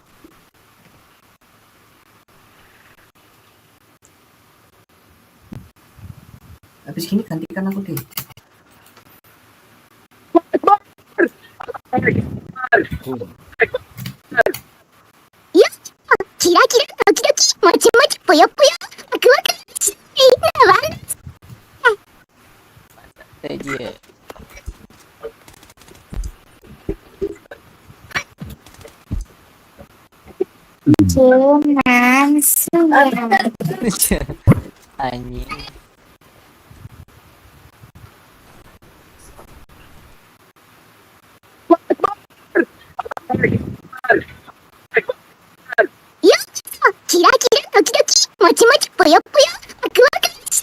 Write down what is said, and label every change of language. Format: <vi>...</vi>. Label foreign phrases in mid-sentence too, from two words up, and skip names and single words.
<id>Habis gini gantikan aku deh. Ya,</id> <ja>キラキラドキドキ、もちもち,</ja> <id>puyo-puyo, aku akan ini banget. Iya. Cuman Anjing. Ya,</id> <ja>キラキラドキドキ、もちもち,</ja> <id>puyo-puyo, aku akan</id>